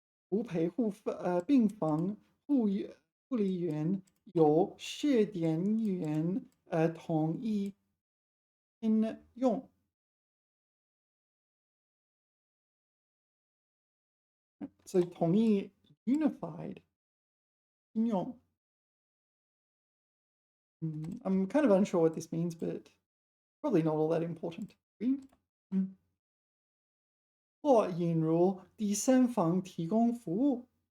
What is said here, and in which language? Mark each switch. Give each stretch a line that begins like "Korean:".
Chinese: 无陪护病房护理员由试点员统一应用，所以统一 unified 应用。
English: I'm kind of unsure what this means, but probably not all that important.
Chinese: 或引入第三方提供服务。